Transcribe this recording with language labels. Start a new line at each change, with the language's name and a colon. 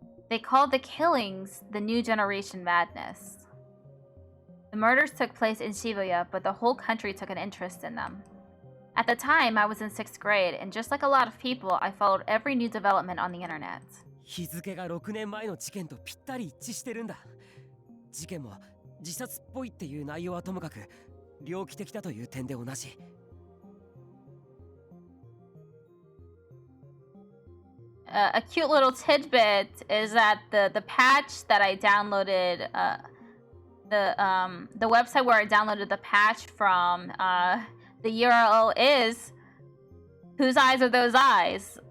English: They called the killings the New Generation Madness. The murders took place in Shibuya, but the whole country took an interest in them. At the time, I was in 6th grade, and just like a lot of people, I followed every new development on the internet.
Japanese: 日付が6年前の事件とぴったり一致してるんだ。事件も自殺っぽいっていう内容はともかく、猟奇的だという点で同じ。
English: A cute little tidbit is that the patch that I downloaded, the website where I downloaded the patch from, the URL is whose eyes are those eyes?